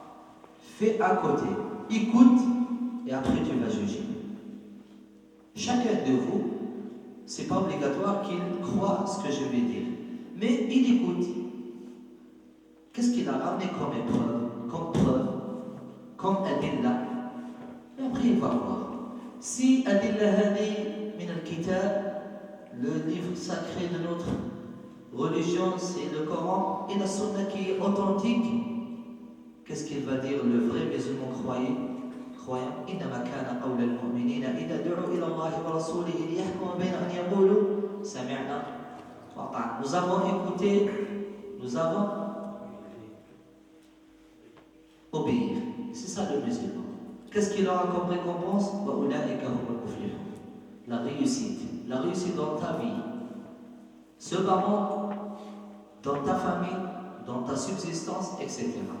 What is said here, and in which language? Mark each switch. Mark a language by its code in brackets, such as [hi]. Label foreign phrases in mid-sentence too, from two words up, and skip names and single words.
[fr] Fais à côté, écoute, et après tu vas juger. Chacun de vous, ce n'est pas obligatoire qu'il croit ce que je vais dire. Mais il écoute. Qu'est-ce qu'il a ramené comme épreuve, comme preuve, comme adilla? Et après, il va voir. [ar] Si أدلة هذه من الكتاب, [fr] le livre sacré de notre religion, c'est le Coran, et la Sunna qui est authentique, qu'est-ce qu'il va dire le vrai musulman croyant? [ar] إنما كان قول المؤمنين إذا دعوا إلى الله ورسوله ليحكم بين أن يقولوا سمعنا وأطعنا. [fr] Nous avons écouté, nous avons obéi. C'est ça le musulman. Qu'est-ce qu'il aura comme récompense? La réussite dans ta vie, ce moment, dans ta famille, dans ta subsistance, etc.